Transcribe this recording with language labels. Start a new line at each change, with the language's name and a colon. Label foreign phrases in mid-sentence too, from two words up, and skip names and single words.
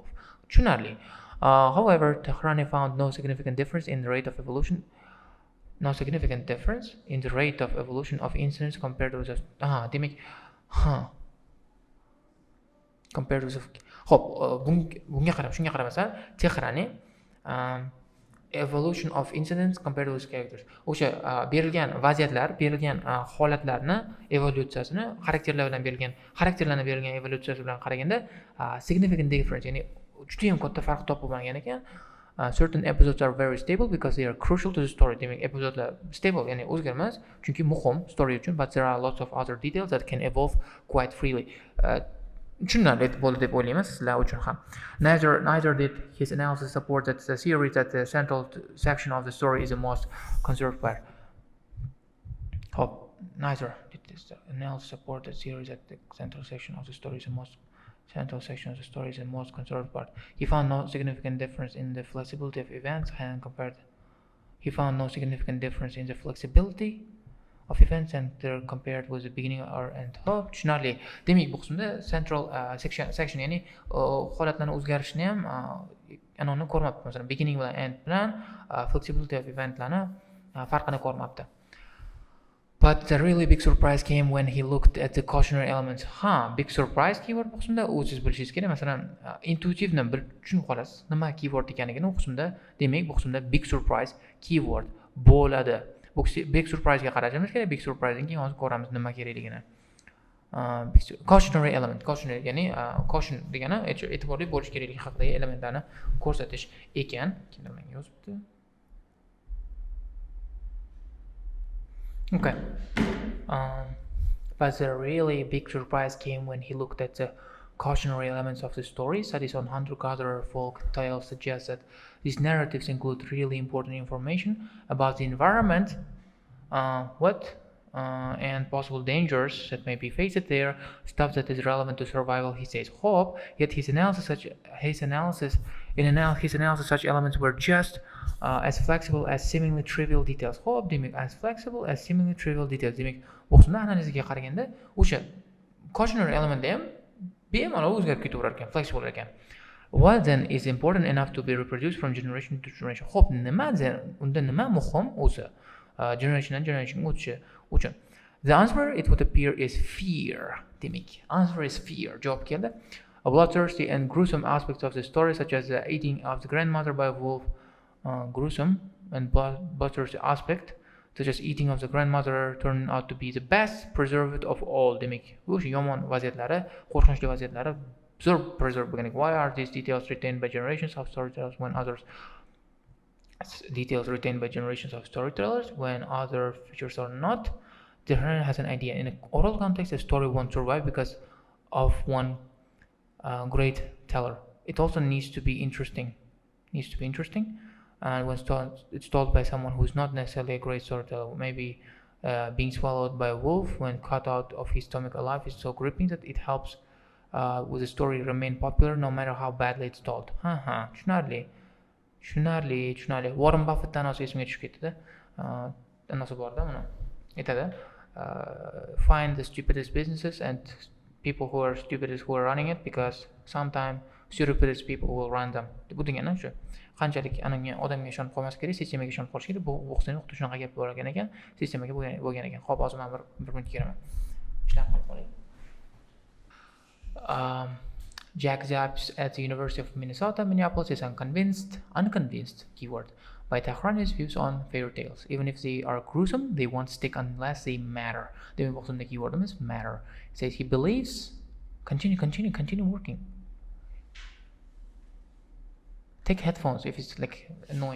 Uzbek: Tushunarli.
English: However, Tahlil found no significant difference in the rate of evolution of incidents compared with
Uzbek: shunga qaramasdan
English: Tahlilning evolution of incidents compared with characters.
Uzbek: O'sha berilgan vaziyatlar, berilgan holatlarni evolyutsiyasini xarakterlarni berilgan evolyutsiyasi bilan qaraganda
English: significant difference,
Uzbek: ya'ni juda ham katta farq topilmagan ekan.
English: Certain episodes are very stable because they are crucial to the story.
Uzbek: Demak, epizodlar stable, ya'ni o'zgarmas, chunki muhim story uchun,
English: but there are lots of other details that can evolve quite freely.
Uzbek: Tushunarli bo'ldi deb o'ylayman sizlar uchun ham.
English: Neither did his analysis support that the theory that the central section of the story is the most conserved part. Neither did this analysis support the theory that the central section of the story is the most conserved part. He found no significant difference in the flexibility of events and compared with the beginning or end.
Uzbek: Tushunarli. Demak, bu qismda
English: central section
Uzbek: ya'ni holatlarning o'zgarishini ham anonni ko'rmabdi. Masalan, beginning bilan end bilan
English: flexibility of eventlarni
Uzbek: farqini ko'rmabdi.
English: But the really big surprise came when he looked at the cautionary elements. Big surprise keyword
Uzbek: bu qismda o'zingiz bilishingiz kerak. Masalan, intuitivni tushunib qolasiz. Nima keyword ekanligini bu qismda, demak, bu qismda
English: big surprise keyword
Uzbek: bo'ladi. Bu
English: big surprise
Uzbek: ga qarashimiz kerak.
English: Big surprise
Uzbek: keyin hozir ko'ramiz nima kerakligini.
English: Cautionary element,
Uzbek: ya'ni caution degani e'tiborli bo'lish kerakligi haqidagi elementlarni ko'rsatish ekan. Kimdir menga yozibdi.
English: Okay. But the really big surprise came when he looked at the cautionary elements of the story. Studies on hunter-gatherer folk tales suggest that these narratives include really important information about the environment, and possible dangers that may be faced there, stuff that is relevant to survival, he says. Yet his analysis such elements were just as flexible as seemingly trivial details. Demak, as flexible as seemingly trivial details.
Uzbek: Demak, bu qismda analiziga qaraganda o'sha
English: cautionary element
Uzbek: ham bemalol o'zgarib ketaverar ekan, flexible ekan.
English: What then is important enough to be reproduced from generation to generation?
Uzbek: Unda nima muhim o'zi generationdan generationga o'tishi uchun?
English: The answer, it would appear, is fear. Demak, answer is fear.
Uzbek: Javob keldi.
English: A bloodthirsty and gruesome aspects of the story, such as the eating of the grandmother by a wolf, gruesome and bloodthirsty aspect, such as eating of the grandmother, turned out to be the best preserved of all.
Uzbek: Demak, o'sha yomon vaziyatlari, qo'rqinchli vaziyatlari zo'r preserved bo'lgan.
English: Why are these details retained by generations of storytellers when other features are not? The hearer has an idea. In an oral context, a story won't survive because of one great teller. It also needs to be interesting. And when it's told by someone who is not necessarily a great storyteller, maybe being swallowed by a wolf when cut out of his stomach alive is so gripping that it helps with the story remain popular no matter how badly it's told.
Uzbek: Tushunarli. Warren Buffettdan hozir esimga tushib ketdi-da. Anasi borda mana. Aytadi,
English: find the stupidest businesses and people who are stupidest who are running it, because sometimes stupidest people will run them.
Uzbek: Bu degani shu. Qanchalik ananga odamga ishonib qolmas kerak, sistemaga ishonib qolish kerak. Bu o'qishning xuddi shunaqa gap bo'lgan ekan, sistemaga bo'lgan ekan. Xo'p, hozir men bir minut kiraman. Ishlab qolib qolay.
English: Jack Zaps at the University of Minnesota, Minneapolis is unconvinced keyword by Tahlil's views on fairy tales. Even if they are gruesome, they won't stick unless they matter. The keyword is matter. It says he believes, continue working. Take headphones if it's like annoying.